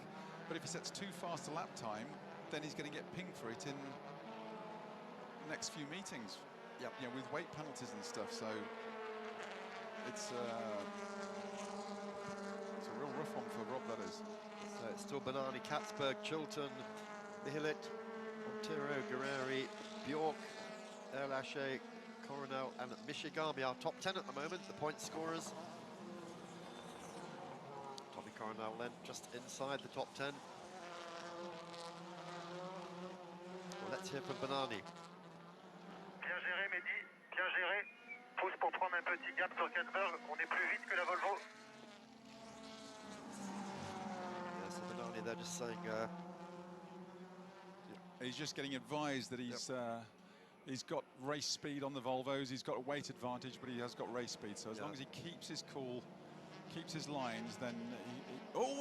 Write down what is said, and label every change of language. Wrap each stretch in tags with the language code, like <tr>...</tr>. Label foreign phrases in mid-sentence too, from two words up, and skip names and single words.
<en>But if he sets too fast a lap time, then he's going to get pinged for it in the next few meetings. Yep. Yeah, with weight penalties and stuff. So it's a real rough one for Rob, that is. So it's still Banani, Katzberg, Chilton, Michelet, Montero, Guerreri, Bjork, Erlache, Coronel and Michigami, our top 10 at the moment, the point scorers. Tommy Coronel then just inside the top 10. Well, let's hear from Banani.</en> <fr>Bien géré, Mehdi, bien géré. Pousse pour prendre un petit gap sur Katzberg, on est plus vite que la Volvo.</fr> <en>Yeah, so Banani, they're just saying... He's just getting advised that he's got race speed on the Volvos, he's got a weight advantage, but he has got race speed. So as long as he keeps his cool, keeps his lines, then oh!</en>